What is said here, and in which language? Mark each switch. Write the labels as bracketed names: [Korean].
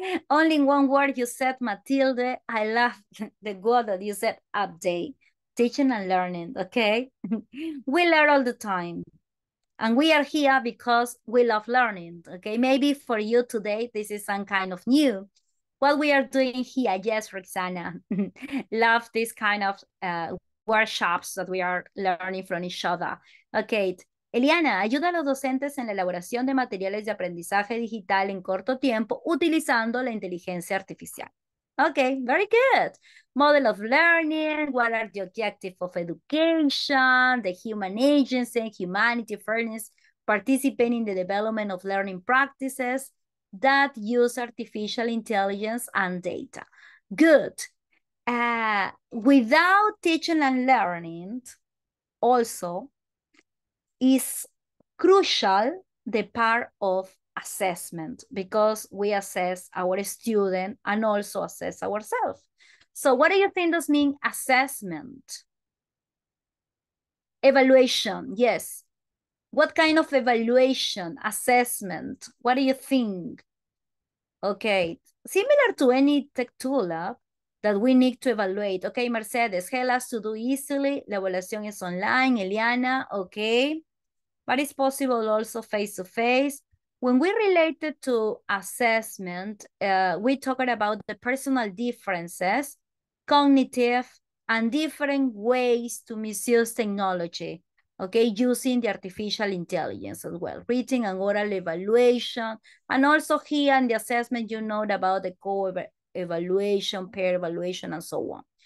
[English] Only in one word you said, Matilde. I love the word that you said, update. Teaching and learning, okay? We learn all the time. And we are here because we love learning, okay? Maybe for you today, this is some kind of new. What we are doing here, yes, Roxana, love this kind of workshops that we are learning from each other. [Spanish] Okay, Eliana, ayuda a los docentes en la elaboración de materiales de aprendizaje digital en corto tiempo utilizando la inteligencia artificial. [English] Okay, very good. Model of learning, what are the objectives of education, the human agency, humanity, fairness, participating in the development of learning practices that use artificial intelligence and data. Good. Without teaching and learning, also is crucial the part of assessment, because we assess our student and also assess ourselves. So what do you think does mean assessment? Evaluation, yes. What kind of evaluation, assessment? What do you think? Okay, similar to any tech tool that we need to evaluate. Okay, Mercedes, help us to do easily. [Spanish] La evaluación es online, Eliana, okay. [English] But it's possible also face-to-face. When we related to assessment, we talked about the personal differences, cognitive, and different ways to misuse technology, okay, using the artificial intelligence as well, written and oral evaluation, and also here in the assessment, you know about the co-evaluation, peer evaluation, and so on.